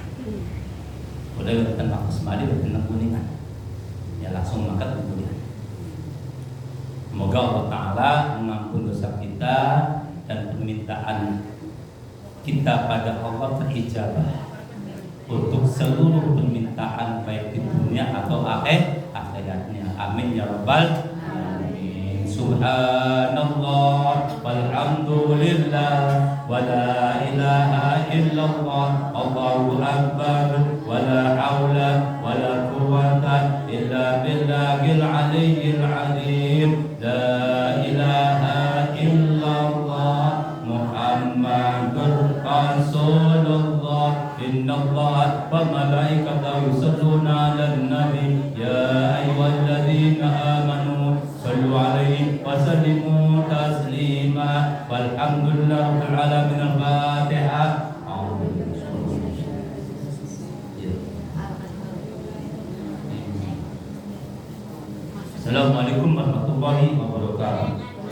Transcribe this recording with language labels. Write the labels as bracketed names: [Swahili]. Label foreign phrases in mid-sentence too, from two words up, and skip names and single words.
[Indonesian] Udah bertentang Semadi, bertentang Kuningan, ya langsung makan kemudian. Semoga Allah Ta'ala mengampuni dosa kita dan permintaan kita pada Allah terijabah untuk seluruh permintaan baik di dunia atau akhiratnya. [Arabic] آمين يا رب العالمين. سبحان الله والحمد لله ولا إله إلا الله الله أكبر ولا حول ولا قوة إلا بالله العلي العظيم. لا إله إلا الله محمد رسول الله. إن الله وملائكته يصلون على النبي يا أيها الذين آمنوا صلوا عليه وسلموا تسليما. والحمد لله رب العالمين. Al-Fatihah. السلام عليكم ورحمة الله وبركاته.